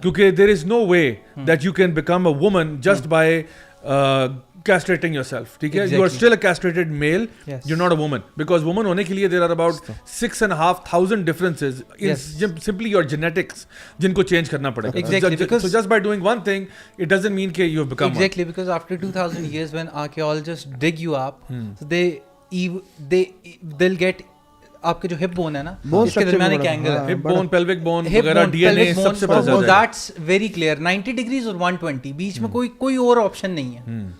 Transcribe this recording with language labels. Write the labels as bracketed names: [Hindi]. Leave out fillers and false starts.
[English] کیونکہ there is no way that you can become a woman just by castrating yourself, ٹھیک ہے, you are still a castrated male, you're not a woman, because woman [Urdu] ہونے کے لیے [English] there are about 6,500 differences in simply your genetics جن کو change کرنا پڑے گا. So just by doing one thing it doesn't mean کہ you have become exactly one. Because after 2000 years when archaeologists dig you up, so they'll get [Urdu] آپ کے جو hip bone ہے نا, اس کے درمیان ایک اینگل ہے, ہپ بون, پیلوک بون وغیرہ, ڈی این اے سب سے پتہ چل جائے گا. دیٹس ویری کلیئر, 90 ڈگریز اور 120, بیچ میں کوئی اور آپشن نہیں ہے.